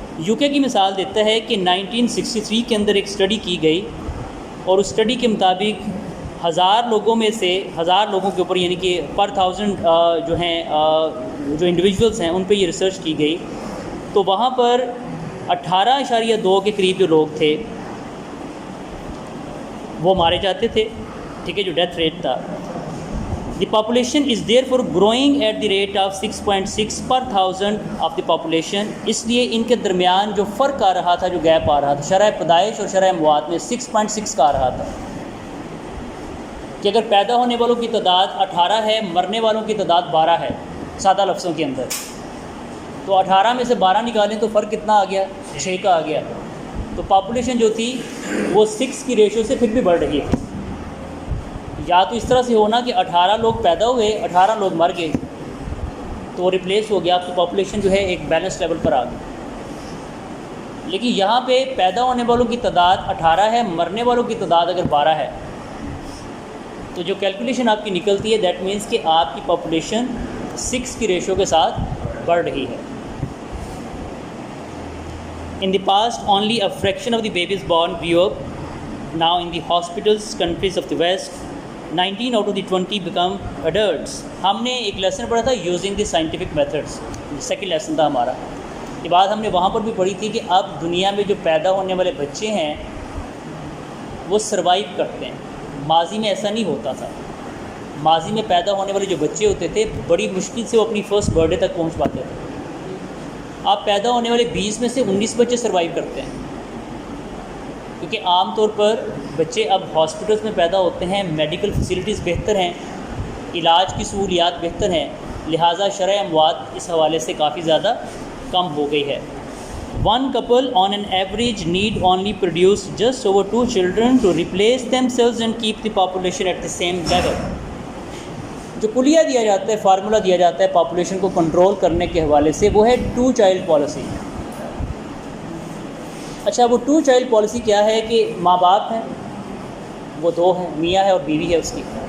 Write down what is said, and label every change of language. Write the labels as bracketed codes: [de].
[ur] UK کی مثال دیتا ہے کہ 1963 کے اندر ایک اسٹڈی کی گئی اور اس اسٹڈی کے مطابق 1000 لوگوں میں سے 1000 لوگوں کے اوپر، یعنی کہ پر 1000 جو ہیں جو انڈیویجولس ہیں ان پہ یہ ریسرچ کی گئی، تو وہاں پر 18.2 کے قریب جو لوگ تھے وہ مارے جاتے تھے. ٹھیک ہے، جو ڈیتھ ریٹ تھا. [en] The population is therefore growing at the rate of 6.6 per 1000 of the population. [ur] اس لیے ان کے درمیان جو فرق آ رہا تھا، جو گیپ آ رہا تھا شرح پیدائش اور شرح اموات میں 6.6 کا آ رہا تھا، کہ اگر پیدا ہونے والوں کی تعداد 18 ہے، مرنے والوں کی تعداد 12 ہے سادہ لفظوں کے اندر، تو 18 میں سے 12 نکالیں تو فرق کتنا آ گیا؟ 6 کا آ گیا. تو پاپولیشن جو تھی وہ 6 کی ریشو سے پھر بھی بڑھ رہی تھی. یا تو اس طرح سے ہونا کہ 18 لوگ پیدا ہوئے، 18 لوگ مر گئے، تو وہ ریپلیس ہو گیا، آپ کی پاپولیشن جو ہے ایک بیلنس لیول پر آ گئی. لیکن یہاں پہ پیدا ہونے والوں کی تعداد 18 ہے، مرنے والوں کی تعداد اگر 12 ہے، تو جو کیلکولیشن آپ کی نکلتی ہے [en] that means [ur] کہ آپ کی پاپولیشن 6 کی ریشو کے ساتھ بڑھ رہی ہے. [en] In the past, only a fraction of the babies born grew up. Now in the hospitals, countries of the West, 19 out of the 20 become adults. [ur] ہم نے ایک لیسن پڑھا تھا [en] using the scientific methods, [ur] second lesson تھا ہمارا. یہ بات ہم نے وہاں پر بھی پڑھی تھی کہ اب دنیا میں جو پیدا ہونے والے بچے ہیں وہ سروائیو کرتے ہیں. ماضی میں ایسا نہیں ہوتا تھا. ماضی میں پیدا ہونے والے جو بچے ہوتے تھے بڑی مشکل سے وہ اپنی فرسٹ برتھ ڈے تک پہنچ پاتے تھے. آپ پیدا ہونے والے 20 میں سے 19 بچے سروائیو کرتے ہیں، کیونکہ عام طور پر بچے اب ہاسپٹلس میں پیدا ہوتے ہیں، میڈیکل فیسلٹیز بہتر ہیں، علاج کی سہولیات بہتر ہیں، لہٰذا شرح اموات اس حوالے سے کافی زیادہ کم ہو گئی ہے. [en] One couple on an average need only produce just over 2 children to replace themselves and keep the population at the same level. [ur] جو کلیہ دیا جاتا ہے، فارمولہ دیا جاتا ہے پاپولیشن کو کنٹرول کرنے کے حوالے سے، وہ ہے 2 چائلڈ پالیسی. اچھا، وہ 2 چائلڈ پالیسی کیا ہے کہ ماں باپ ہیں وہ 2 ہیں، میاں ہے اور بیوی ہے اس کی.